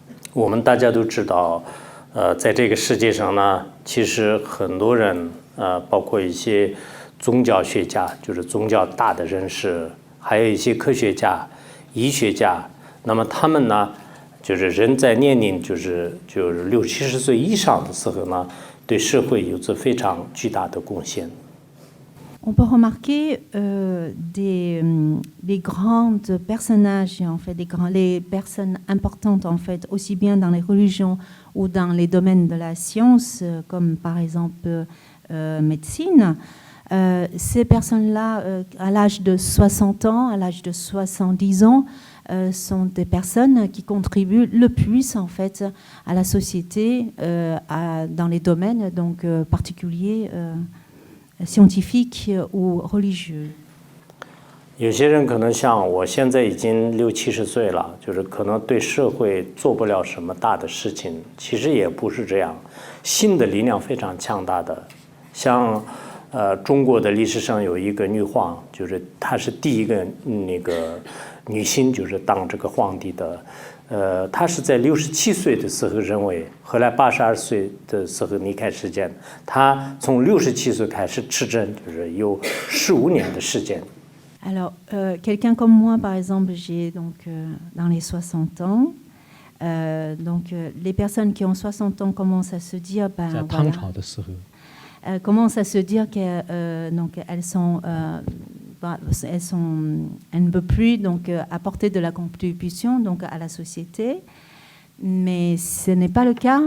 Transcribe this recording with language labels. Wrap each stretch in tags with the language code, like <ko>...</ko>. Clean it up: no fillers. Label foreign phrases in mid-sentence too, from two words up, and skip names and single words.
<zh>我们大家都知道，在这个世界上呢，其实很多人，包括一些宗教学家，就是宗教大的人士，还有一些科学家、医学家，那么他们呢，就是人在年龄就是60、70岁以上的时候呢，对社会有着非常巨大的贡献。</zh> <fr>On peut remarquer les grandes personnages, en fait, les personnes importantes, en fait, aussi bien dans les religions ou dans les domaines de la science, comme par exemple médecine. Ces personnes-là, à l'âge de 60 ans, à l'âge de 70 ans, sont des personnes qui contribuent le plus, en fait, à la société, dans les domaines donc, particuliers. Scientifique ou religieux.</fr> <zh>有些人可能像我现在已经60、70岁了，就是可能对社会做不了什么大的事情。其实也不是这样，性的力量非常强大的。像中国的历史上有一个女皇，就是她是第一个那个女性，就是当这个皇帝的。他是在67岁的时候认为，后来82岁的时候离开世间。他从67岁开始执政，就是有15年的时间。</zh> <fr>Alors, quelqu'un comme moi, par exemple, j'ai donc dans les 60 ans. Donc, les personnes qui ont 60 ans commencent à se dire, ben voilà, commencent à se dire que donc elles ne peuvent plus donc apporter de la contribution donc à la société, mais ce n'est pas le cas.</fr>